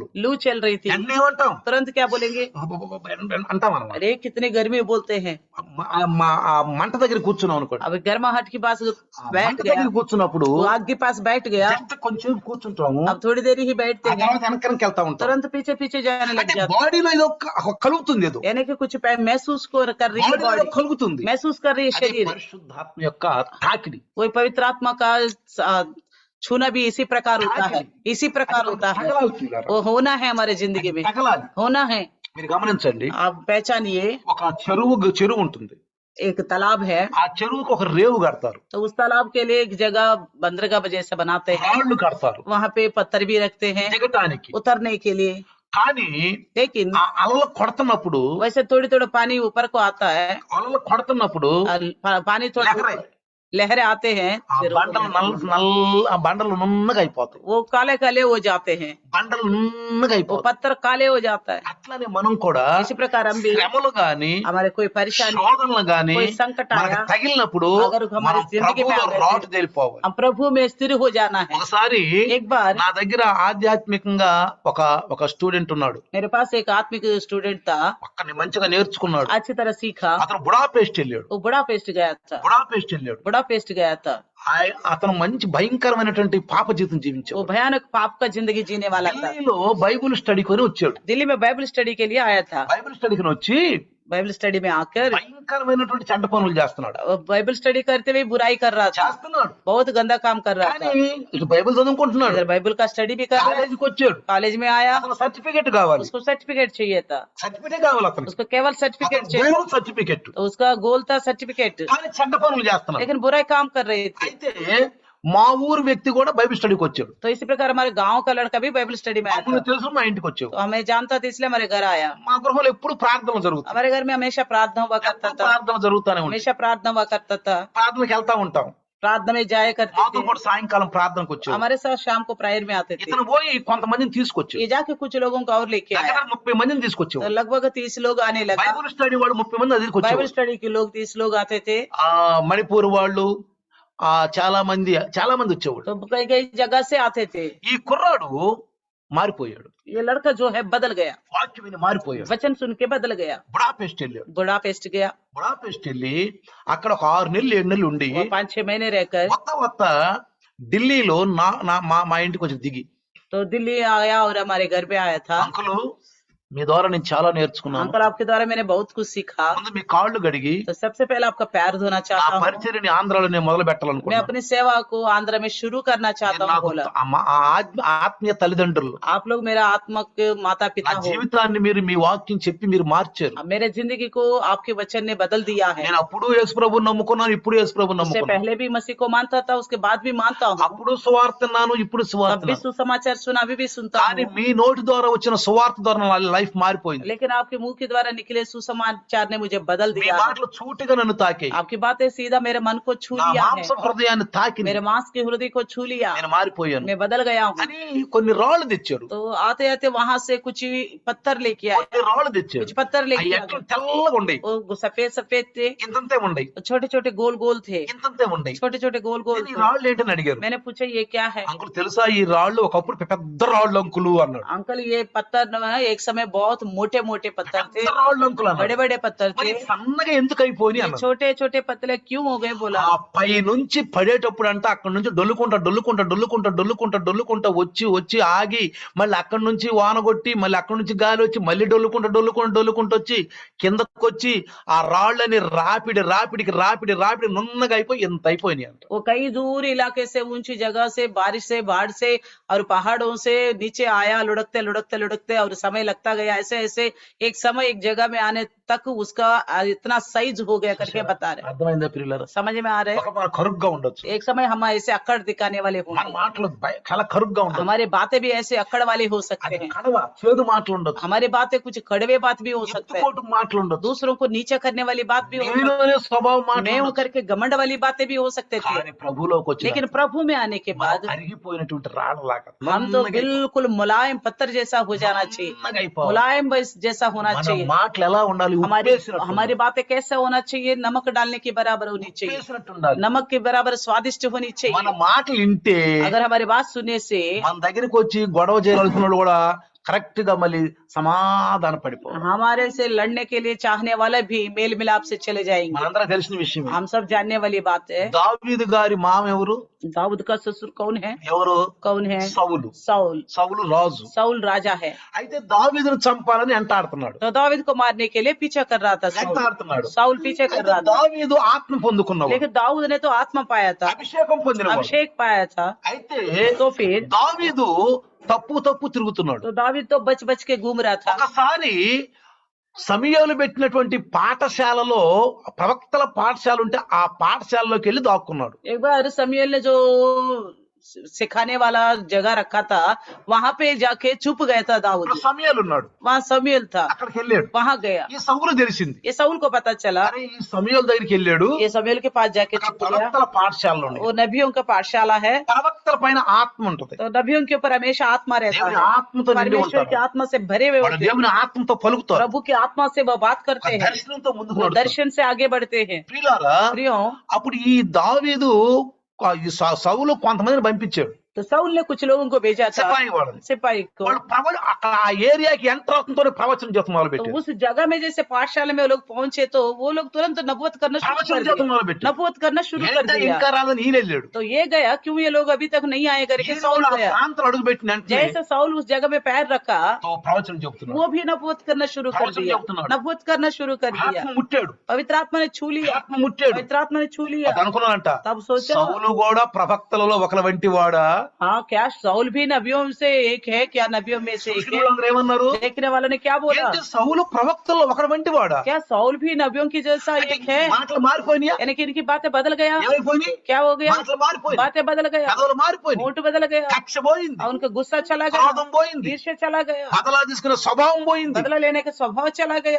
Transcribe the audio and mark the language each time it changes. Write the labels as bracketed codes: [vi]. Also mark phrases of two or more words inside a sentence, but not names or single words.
[hi] लू चल रही थी। [te] ఎండ ఏమంటాం? [hi] तुरंत क्या बोलेंगे? [te] అంటాం అన్నమాట. [hi] अरे कितनी गर्मी बोलते हैं। [te] ఆ మంట దగ్గర కూర్చున్నాం అనుకోండి, [hi] अब गर्माहट के पास बैठ [te] మంట [hi] गया, [te] దగ్గర కూర్చున్నప్పుడు [hi] वो आग के पास बैठ गया, [te] జస్ట్ కొంచెం కూర్చుంటాము, [hi] अब थोड़ी देर ही बैठते ఆ हैं, [te] తర్వాత వెనక్కి వెళ్తా ఉంటాం. [hi] तुरंत पीछे पीछे जाने लग [te] అంటే [hi] जाते, [te] బాడీలో ఏదో కలుగుతుంది, ఏదో [hi] यानी कि कुछ महसूस कर रही है [te] బాడీలో [hi] बॉडी, [te] కలుగుతుంది. [hi] महसूस कर रही है [te] అదే [hi] शरीर। [te] పరిశుద్ధాత్మ యొక్క తాకిడి. [hi] वही पवित्र आत्मा का छूना भी इसी प्रकार होता है, इसी प्रकार होता है, [te] తగలాలి చూడారా? [hi] वो होना है हमारे जिंदगी में, [te] తగలాలి. [hi] होना है। [te] మీరు గమనించండి, [hi] आप पहचानिए, [te] ఒక చెరువు ఉంటుంది, [hi] एक तालाब है, [te] ఆ చెరువుకు ఒక రేవు కడతారు, [hi] तो उस तालाब के लिए एक जगह बंदरगाह जैसा बनाते हैं, [te] రాళ్ళు కడతారు [hi] वहाँ पे पत्थर भी रखते हैं [te] దిగటానికి. [hi] उतरने के लिए। [te] కానీ [hi] लेकिन [te] ఆ అలలు కొడుతున్నప్పుడు, [hi] वैसे थोड़ी थोड़ा पानी ऊपर को आता है, [te] అలలు కొడుతున్నప్పుడు [hi] पानी थोड़ा [te] లహరే, [hi] लहरें आते हैं, [te] ఆ బండలు నున్నగా అయిపోతాయి, [hi] वो काले काले हो जाते हैं, [te] బండలు నున్నగా [hi] वो [te] అయిపోతాయి. [hi] पत्थर काले हो जाता है। [te] అట్లానే మనం కూడా [hi] इसी प्रकार हम भी, [te] శ్రమలు గాని [hi] हमारे कोई परेशानी, [te] శోధనలు గాని [hi] कोई संकट [te] మనకు [hi] आया, [te] తగిలినప్పుడు [hi] अगर हमारी [te] మనం [hi] जिंदगी में [te] ప్రభువులో [hi] आ गए [te] రాటు తేలిపోవాలి. [hi] हम प्रभु में स्थिर हो जाना है। [te] ఒకసారి [hi] एक बार [te] నా దగ్గర ఆధ్యాత్మికంగా ఒక స్టూడెంట్ ఉన్నాడు, [hi] मेरे पास एक आत्मिक स्टूडेंट था, [te] అక్కడిని మంచిగా నేర్చుకున్నాడు. [hi] अच्छी तरह सीखा, [te] అతను బుడాపెస్ట్ వెళ్ళాడు, [hi] वो बुडापेस्ट गया था, बुडापेस्ट गया था, [te] అతను మంచి భయంకరమైనటువంటి పాప జీవితం [hi] वो [te] జీవించాడు. [hi] भयानक पाप का जिंदगी जीने वाला था। [te] ఢిల్లీలో [en] Bible study [te] కొని వచ్చాడు. [hi] दिल्ली में [en] Bible study [hi] के लिए आया था, [en] Bible study [te] కొని వచ్చి [en] Bible study [hi] में आकर [te] భయంకరమైనటువంటి చెడ్డ పనులు చేస్తున్నాడు, [hi] वो [en] Bible study [hi] करते हुए बुराई कर रहा था, [te] చేస్తున్నాడు. [hi] बहुत गंदा काम कर रहा था। [te] కానీ ఇక బైబిల్ చదువుకుంటున్నాడు, [hi] इधर बाइबल का स्टडी भी कर रहा है, [te] కాలేజీకి వచ్చాడు, [hi] कॉलेज में आया, [te] అతను సర్టిఫికెట్ కావాలి, [hi] उसको सर्टिफिकेट चाहिए था, [te] సర్టిఫికెట్ కావాలి అతనికి, [hi] उसको केवल सर्टिफिकेट चाहिए, [en] Bible certificate. [hi] तो उसका गोल था सर्टिफिकेट, [te] కానీ చెడ్డ పనులు చేస్తున్నాడు. [hi] लेकिन बुराई काम कर रहे थे। [te] అయితే మా ఊరు వ్యక్తి కూడా [en] Bible studyki [te] వచ్చాడు. [hi] तो इसी प्रकार हमारे गांव का लड़का भी [en] Bible study [hi] में आया [te] అప్పుడు [hi] था, [te] తెలుసు మా ఇంటికి వచ్చావు. [hi] तो हमें जानता था इसलिए हमारे घर आया। [te] మా గృహంలో ఎప్పుడు ప్రార్థనలు జరుగుతాయి, [hi] हमारे घर में हमेशा प्रार्थना हुआ करता था, [te] ప్రార్థనలు జరుగుతానే ఉంటాయి, [hi] हमेशा प्रार्थना हुआ करता था, [te] ప్రార్థనకి వెళ్తా ఉంటాం. [hi] प्रार्थना में जाया करते [te] మాతో [hi] थे, [te] కూడా సాయంకాలం ప్రార్థనకు వచ్చాడు. [hi] हमारे साथ शाम को प्रेयर में आते थे। [te] ఇతను పోయి కొంతమందిని తీసుకొచ్చాడు, [hi] ये जाके कुछ लोगों को और लेके आया, [te] దగ్గర 30 మందిని తీసుకొచ్చాడు. [hi] तो लगभग 30 लोग आने लगा। [en] Bible study [te] వాళ్ళు 30 మంది దగ్గరికి [hi] बाइबल [te] వచ్చారు. [hi] स्टडी के लोग 30 लोग आते थे, [te] మణిపూర్ వాళ్ళు చాలా మంది వచ్చేవాడు. [hi] तो कई कई जगह से आते थे। [te] ఈ కుర్రాడు మారిపోయాడు, [hi] ये लड़का जो है बदल गया, [te] వాక్యం విని మారిపోయాడు. [hi] वचन सुन के बदल गया, [te] బుడాపెస్ట్ వెళ్ళాడు. [hi] बुडापेस्ट गया, [te] బుడాపెస్ట్ వెళ్ళి అక్కడ ఒక 6 నెలలు 7 నెలలు ఉండి [hi] वो 5-6 महीने रहकर [te] వత్త ఢిల్లీలో మా ఇంటికి వచ్చి దిగి, [hi] तो दिल्ली आया और हमारे घर पे आया था। [te] అంకులు మీ ద్వారా నేను చాలా నేర్చుకున్నాను, [hi] अंकल आपके द्वारा मैंने बहुत कुछ सीखा, [te] ముందు మీ కాళ్ళు గడిగి [hi] तो सबसे पहले आपका पैर धोना [te] నా [hi] चाहता हूँ, [te] పరిచర్యని ఆంధ్రాలో నేను మొదలు [hi] मैं [te] పెట్టాలనుకున్నాను. [hi] अपनी सेवा को आंध्र में शुरू करना चाहता हूँ। [te] నాకు [hi] बोला, [te] ఆత్మీయ తల్లిదండ్రులు [hi] आप लोग मेरा आत्मक माता [te] నా [hi] पिता हो, [te] జీవితాన్ని మీరు మీ వాక్యం చెప్పి మీరు మార్చారు. [hi] अब मेरे जिंदगी को आपके वचन ने बदल दिया है। [te] నేను అప్పుడు యేసు ప్రభువుని నమ్ముకున్నాను, ఇప్పుడు యేసు ప్రభువుని [hi] उससे [te] నమ్ముకున్నాను, [hi] पहले भी मसीह को मानता था, उसके बाद भी मानता हूँ, [te] అప్పుడు సువార్త విన్నాను, ఇప్పుడు సువార్త [hi] तब भी [te] విన్నాను. [hi] सुसमाचार सुना, अभी भी सुनता [te] కానీ [hi] हूँ, [te] మీ నోటి ద్వారా వచ్చిన సువార్త ద్వారా నా లైఫ్ మారిపోయింది. [hi] लेकिन आपके मुंह के द्वारा निकले सुसमाचार ने मुझे बदल [te] మీ [hi] दिया है। [te] మాటలు చూటిగా నన్ను తాకాయి, [hi] आपकी बातें सीधा मेरे मन को छू [te] నా [hi] लिया है, [te] మాంస హృదయాన్ని తాకి [hi] मेरे मांस के हृदय को छू लिया, [te] నేను మారిపోయాను [hi] मैं बदल गया हूँ। [te] అని కొన్ని రాళ్ళు తెచ్చారు, [hi] तो आते आते वहां से कुछ पत्थर लेके आए, [te] కొన్ని రాళ్ళు తెచ్చారు. [hi] कुछ पत्थर [te] అవి [hi] लेके [te] ఎట్లా [hi] आए, [te] తెల్లగా ఉండయి, [hi] वो सफेद सफेद थे, [te] ఇంతంతే ఉండయి, [hi] छोटे छोटे गोल गोल थे, [te] ఇంతంతే ఉండయి. [hi] छोटे छोटे गोल गोल [te] ఈ [hi] थे। [te] రాళ్ళు ఏంటని అడిగారు. [hi] मैंने पूछा ये क्या है? [te] అంకుల్ తెలుసా ఈ రాళ్ళు ఒకప్పుడు పెద్ద రాళ్ళు అంకులు అన్నాడు. [hi] अंकल ये पत्थर न, एक समय बहुत मोटे मोटे पत्थर थे, [te] పెద్ద రాళ్ళు అంకుల్ [hi] बड़े [te] అన్నాడు. [hi] बड़े पत्थर [te] మరి [hi] थे, [te] సన్నగా ఎందుకు అయిపోయి [hi] ये [te] అన్నాడు. [hi] छोटे छोटे पतले क्यों हो गए बोला. [te] ఆ పై నుంచి పడేటప్పుడు అంటే అక్కడ నుంచి డొల్లుకుంటా వచ్చి వచ్చి ఆగి మళ్ళీ అక్కడి నుంచి వాన కొట్టి మళ్ళీ అక్కడి నుంచి గాలి వచ్చి మళ్ళీ డొల్లుకుంటూ వచ్చి కిందకు వచ్చి ఆ రాళ్ళని రాపిడికి నున్నగా అయిపోయి ఎంత అయిపోయినాయి అంట. [hi] वो कई दूर इलाके से, ऊंची जगह से, बारिश से, बाढ़ से और पहाड़ों से नीचे आया, लुढ़कते और समय लगता गया. ऐसे एक समय एक जगह में आने तक उसका इतना साइज हो गया करके बता रहे. [te] అర్థమైందా ప్రియులారా? [hi] समझ में आ रहे. [te] ఒక మన కరుగ్గా ఉండొచ్చు, [hi] एक समय हम ऐसे अक्कड़ दिखाने वाले [te] మన [hi] होंगे, [te] మాటలు చాలా కరుగ్గా ఉండొచ్చు, [hi] हमारे बातें भी ऐसे अक्कड़ वाले हो सकते [te] అది [hi] हैं, [te] కడవ చేదు మాటలు ఉండొచ్చు, [hi] हमारी बातें कुछ कड़वे बात भी हो सकते हैं, [te] ఎత్తుకోటు మాటలు ఉండొచ్చు, [hi] दूसरों को नीचे करने वाली बात भी हो सकती [te] నీలోనే స్వభావ [hi] है, [te] మాటలు [hi] मैं हूं [te] ఉండొచ్చు. [hi] करके घमंड वाली बातें भी हो सकते थे. [te] కానీ ప్రభులోకి వచ్చిన [hi] लेकिन प्रभु में आने के बाद [te] అరిగిపోయినటువంటి రాళ్ళలాగా [hi] हम तो बिल्कुल मुलायम पत्थर जैसा हो जाना चाहिए, [te] నున్నగా అయిపోవాలి. [hi] मुलायम जैसा होना [te] మన [hi] चाहिए. [te] మాటలు ఎలా ఉండాలి? [hi] हमारी बातें कैसे होना चाहिए? नमक डालने के बराबर होनी चाहिए, [te] ఉప్పేసినట్టు ఉండాలి. [hi] नमक के बराबर स्वादिष्ट होनी [te] మన [hi] चाहिए. [te] మాటలు వింటే [hi] अगर हमारी बात सुनने से [te] మన దగ్గరికి వచ్చి గొడవ చేయాల్సిన వాళ్ళు కూడా కరెక్ట్ గా మళ్ళీ సమాధాన పడిపోవాలి. [hi] हमारे से लड़ने के लिए चाहने वाले भी मेल मिलाप से चले जाएंगे. [te] మనందరం తెలిసిన విషయం. [hi] हम सब जानने वाली बात है. [te] దావీదు గారి మామ ఎవరు? [hi] दाऊद का ससुर कौन है? [te] ఎవరు? [hi] कौन है? [te] సౌలు. [hi] साउल. [te] సౌలు రాజు. [hi] साउल राजा है. [te] అయితే దావీదును చంపాలని ఎంటాడుతున్నాడు. [hi] तो दाऊद को मारने के लिए पीछा कर रहा था. [te] ఎంటాడుతున్నాడు. [hi] साउल पीछे कर [te] అయితే [hi] रहा था. [te] దావీదు ఆత్మ పొందుకున్నాడు, [hi] लेकिन दाऊद ने तो आत्मा पाया था, [te] అభిషేకం పొందినవాడు. [hi] अभिषेक पाया था. [te] అయితే [hi] तो फिर [te] దావీదు తప్పు తిరుగుతున్నాడు. [hi] तो दाऊद तो बच बच के घूम रहा था. [te] ఒకసారి సమూయేలు పెట్టినటువంటి పాఠశాలలో ప్రవక్తల పాఠశాల ఉంటే ఆ పాఠశాలలోకి వెళ్ళి దాక్కున్నాడు. [hi] एक बार समूएल ने जो सिखाने वाला जगह रखा था, वहां पे जाके छुप गया था दाऊद. [te] అక్కడ సమూయేలు ఉన్నాడు, [hi] वहाँ समूएल था, [te] అక్కడికి వెళ్ళాడు. [hi] वहां गया. [te] ఈ సౌలు తెలిసింది, [hi] ये साउल को पता चला. [te] అరే ఈ సమూయేలు దగ్గరికి వెళ్ళాడు, [hi] ये समूएल के पास जाके [te] అక్కడ [hi] छुप गया. [te] ప్రవక్తల పాఠశాలలో ఉన్నాయి. [hi] वो नबियों का पाठशाला है, [te] ప్రవక్తల పైన ఆత్మ ఉంటది, [hi] तो नबियों के ऊपर हमेशा आत्मा रहता [te] దేవుని [hi] है. [te] ఆత్మతో నిండి [hi] परमेश्वर की [te] ఉంటారు. [hi] आत्मा से भरे हुए [te] వాళ్ళు [hi] होते हैं. [te] దేవుని ఆత్మతో పలుకుతారు, [hi] प्रभु की आत्मा से वो बात [te] ఒక [hi] करते हैं, [te] దర్శనంతో ముందుకు [hi] वो [te] నడుస్తారు. [hi] दर्शन से आगे बढ़ते हैं. [te] ప్రియులారా, [hi] प्रियो, [te] అప్పుడు ఈ దావీదు ఈ సౌలు కొంతమందిని పంపించాడు, [hi] तो साउल ने कुछ लोगों को भेजा था, [te] సిపాయి వాళ్ళని. [hi] सिपाही को. [te] వాళ్ళు అక్కడ ఆ [en] areaki enter [te] అవుతుందో ప్రవచనం చేత మొదలు [hi] तो [te] పెట్టారు. [hi] उस जगह में जैसे पाठशाला में वो लोग पहुंचे तो वो लोग तुरंत नबूवत करना शुरू [te] ప్రవచనం [hi] कर [te] చేత [hi] दिया. [te] మొదలు పెట్టారు. [hi] नबूवत करना शुरू कर [te] ఏంటో [hi] दिया. [te] ఇంకా రాదని ఈయన వెళ్ళాడు. [hi] तो ये गया, क्यों ये लोग अभी तक नहीं आए करके [te] ఈయన [hi] साउल [te] ఆ [hi] गया. [te] ప్రాంతం అడుగు పెట్టిన వెంటనే [hi] जैसे साउल उस जगह में पैर रखा, [te] తో ప్రవచనం చెప్తున్నాడు. [hi] वो भी नबूवत करना शुरू कर प्रवचन दिया. [te] చెప్తున్నాడు. [hi] नबूवत करना शुरू कर दिया. [te] ఆత్మ ముట్టాడు, [hi] पवित्र आत्मा ने छू लिया. [te] ఆత్మ ముట్టాడు. [hi] पवित्र आत्मा ने छू लिया. [te] అది అనుకున్నాడంట, [hi] तब सोचा, [te] సౌలు కూడా ప్రవక్తలలో ఒకల వంటి వాడా? [hi] हाँ क्या साउल भी नबियों से एक है? क्या नबियों में से एक [te] చూసిన [hi] है? [te] వాళ్ళందరూ ఏమన్నారు? [hi] देखने वालों ने क्या बोला? [te] ఏంటి సౌలు ప్రవక్తల్లో ఒకల వంటి వాడా? [hi] क्या साउल भी नबियों की जैसा एक है? [te] మాటలు మారిపోయినాయా? [hi] यानी कि इनकी बातें बदल गया. [te] ఏమైపోయినాయి? [hi] क्या हो गया? [te] మాటలు మారిపోయినాయి, [hi] बातें बदल गया, [te] కథలు మారిపోయినాయి, [hi] मूड बदल गया, [te] కక్ష పోయింది, [hi] और उनका गुस्सा चला गया, [te] క్రోధం పోయింది, [hi] ईर्ष्या चला गया, [te] బదలా తీసుకునే స్వభావం పోయింది. [hi] बदला लेने का स्वभाव चला गया.